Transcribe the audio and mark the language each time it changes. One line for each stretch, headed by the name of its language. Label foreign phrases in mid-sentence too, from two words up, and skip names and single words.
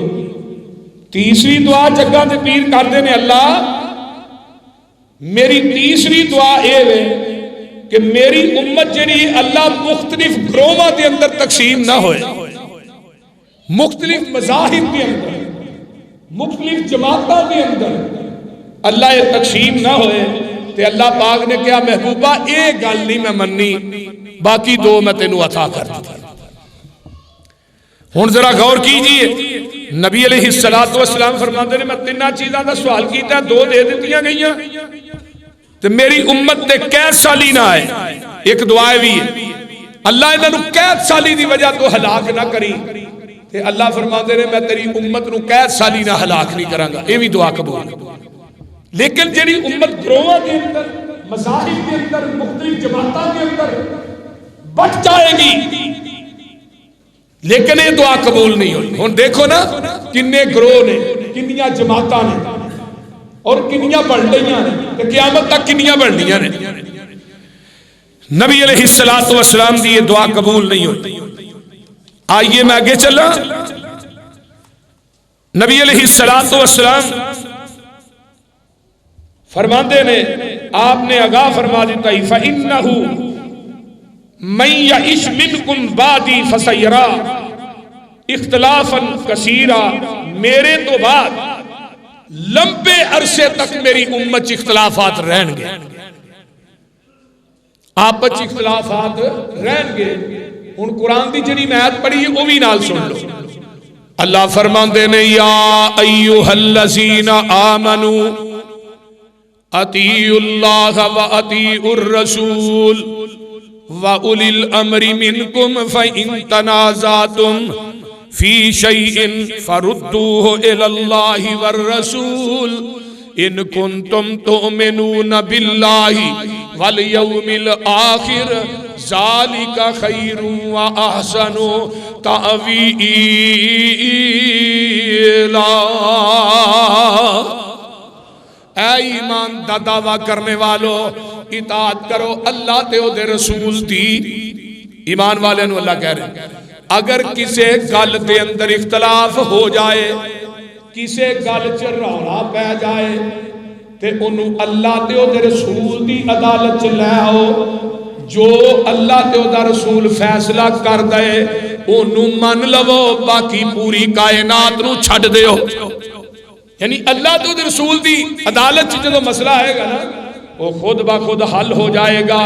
Urdu: تیسری دعا جگہ تے پیر کرتے ہیں، اللہ میری تیسری دعا یہ ہے کہ میری امت جڑی اللہ مختلف گروہاں دے اندر تقسیم نہ ہوئے، مختلف مذاہب کے اندر، مختلف جماعتوں کے اندر اللہ یہ تقسیم نہ ہوئے۔
Punjabi: تے اللہ پاک نے کہا محبوبہ یہ گل نہیں میں مننی، باقی دو میں تینوں عطا کر دی۔ ہن ذرا غور کیجئے،
Urdu: نبی علیہ السلام فرماتے ہیں
Punjabi: میں تیناں چیزاں دا سوال کیتا، دو دے دتیاں گئیاں تے میری امت تے قید سالی نہ آئے۔ ایک دعا بھی ہے اللہ انہاں قید سالی دی وجہ تو ہلاک نہ کری، تے اللہ فرماتے ہیں میں تیری امت نو قید سالی نہ ہلاک نہیں کراں گا،
Urdu: یہ بھی دعا قبول۔ لیکن جڑی امت گروہاں کے اندر، مذاہب کے اندر، مختلف جماعتوں کے اندر بٹ جائے گی، لیکن یہ دعا قبول نہیں ہوئی۔
Punjabi: ہن دیکھو نا کنے گروہ نے، کنیاں جماعتاں نے اور کنیاں بڑھ رہیاں نے، تے قیامت تک کنیاں بڑھنیاں نے۔ نبی علیہ السلام دی یہ دعا قبول نہیں ہوئی۔
Urdu: آئیے میں آگے چلا، نبی علیہ السلام فرماتے نے، آپ نے آگاہ فرما دیتا ہی
Arabic: فَإِنَّهُ مَن يَعِشْ مِنْكُمْ بَعْدِي فَسَيَرَىٰ اخْتِلَافًا كَثِيرًا،
Punjabi: میرے تو بعد لمبے عرصے تک میری امت اختلافات رہن گے، آپس اختلافات رہن گے۔ ان قرآن دی جڑی میں آیت پڑھی وہ بھی نال سن لو۔ اللہ فرماندے نے
Arabic: یا ایھا الذین آمنوا اطیعوا اللہ واطیعوا الرسول وَأُولِي الْأَمْرِ مِنْكُمْ فَإِن تَنَازَعْتُمْ فِي شَيْءٍ فَرُدُّوهُ إِلَى اللَّهِ وَالرَّسُولِ إِن كُنتُمْ تُؤْمِنُونَ بِاللَّهِ وَالْيَوْمِ الْآخِرِ ذَلِكَ خَيْرٌ وَأَحْسَنُ تَأْوِيلًا۔
Punjabi: اے ایمان دا دعویٰ کرنے والو، اطاعت کرو اللہ تے او دے رسول دی۔ ایمان والے نو اللہ کہہ رہے ہیں اگر کسے گل دے اندر اختلاف ہو جائے، کسے گل چ رولا پہ جائے، تے انہوں اللہ تے او دے رسول دی عدالت چ لے آؤ، جو اللہ تے او دا رسول فیصلہ کر دے انہوں من لو، باقی پوری کائنات نو چھڈ دیو۔ یعنی اللہ تو رسول دی عدالت جو مسئلہ آئے گا نا
Urdu: وہ خود بخود حل ہو جائے گا۔